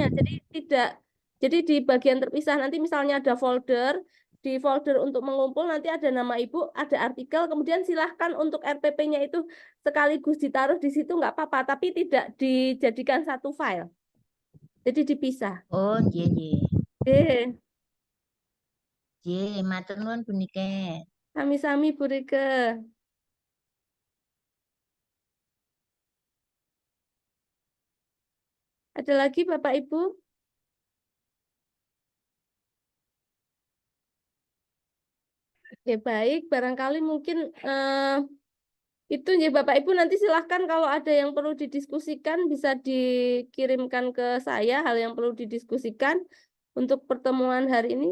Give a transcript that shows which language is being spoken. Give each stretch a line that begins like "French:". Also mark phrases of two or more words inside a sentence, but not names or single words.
Indonesian: Jadi tidak. Jadi di bagian terpisah. Nanti misalnya ada folder. Di folder untuk mengumpul nanti ada nama Ibu, ada artikel. Kemudian silahkan untuk RPP-nya itu sekaligus ditaruh di situ nggak apa-apa, tapi tidak dijadikan satu file. Jadi dipisah.
Javanese: Oh, nggih, nggih.
Indonesian: Oke,
Javanese: Nggih, matur nuwun Bu Niken. sami-sami Bu Rike.
Indonesian: Ada lagi Bapak Ibu? Oke, baik. Barangkali mungkin Itu ya Bapak Ibu nanti silahkan kalau ada yang perlu didiskusikan bisa dikirimkan ke saya hal yang perlu didiskusikan untuk pertemuan hari ini.